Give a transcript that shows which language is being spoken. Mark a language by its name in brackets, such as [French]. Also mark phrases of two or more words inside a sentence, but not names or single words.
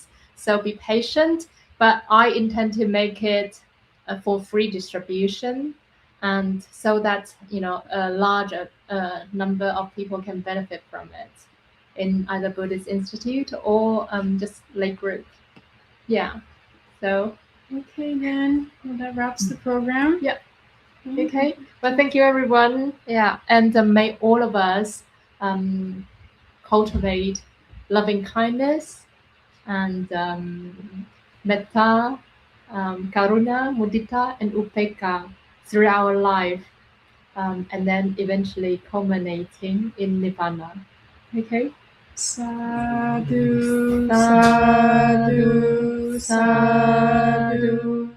[English] So be patient, but I intend to make it for free distribution, and so that a larger number of people can benefit from it in either Buddhist Institute or just lay group. Yeah. So. Okay, then. Well, that wraps the program. Yeah. Okay. Well, thank you, everyone. Yeah. And may all of us cultivate loving kindness and [Pali] metta, karuna, mudita, [English] and upekkha through our life, and then eventually culminating in nibbana. Okay. [Pali] Sadhu, sadhu, sadhu.